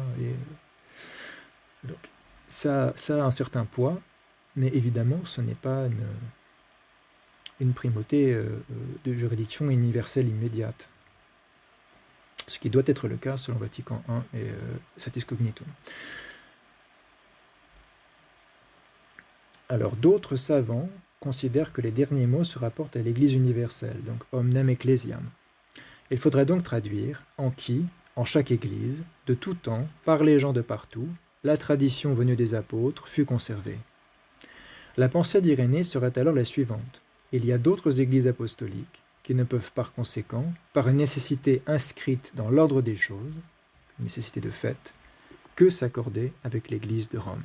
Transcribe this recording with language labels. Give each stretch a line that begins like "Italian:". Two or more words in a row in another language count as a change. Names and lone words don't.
French: Donc, ça a un certain poids, mais évidemment, ce n'est pas une primauté de juridiction universelle immédiate. Ce qui doit être le cas selon Vatican I et Satis Cognitum. Alors, d'autres savants considèrent que les derniers mots se rapportent à l'Église universelle, donc
Latin: omnem ecclesiam.
French: Il faudrait donc traduire en qui, En chaque église, de tout temps, par les gens de partout, la tradition venue des apôtres fut conservée. La pensée d'Irénée serait alors la suivante. Il y a d'autres églises apostoliques qui ne peuvent par conséquent, par une nécessité inscrite dans l'ordre des choses, une nécessité de fait, que s'accorder avec l'église de Rome.